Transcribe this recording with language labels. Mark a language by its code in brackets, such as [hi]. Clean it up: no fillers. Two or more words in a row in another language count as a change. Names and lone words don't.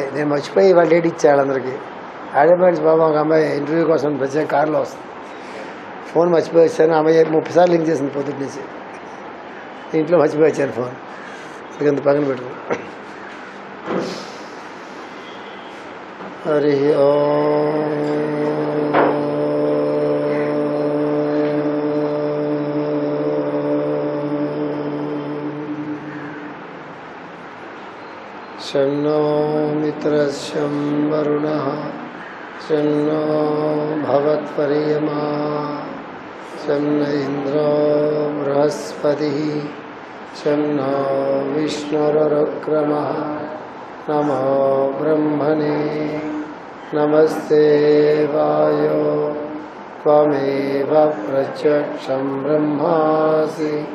[te] నేను మర్చిపోయి ఇవాళ డేట్ ఇచ్చాడు అందరికి. ఆడేపాటి బాబా ఒక అమ్మాయి ఇంటర్వ్యూ కోసం ప్రత్యేక కారులో వస్తుంది. ఫోన్ మర్చిపోయి వచ్చాను. అమ్మాయి 30 సార్లు లింక్ చేసింది పొద్దుటి నుంచి. ఇంట్లో మర్చిపోయి వచ్చాను ఫోన్. ఇంత పక్కన పెట్టుకో. [sa] హరి शन्नो मित्रस्यं वरुणः शन्नो भवत्पर्यमा शन्न इन्द्रो बृहस्पतिः शन्नो विष्णुरुक्रमः नमो ब्रह्मणे नमस्ते वायो त्वमेव प्रत्यक्षं ब्रह्मासि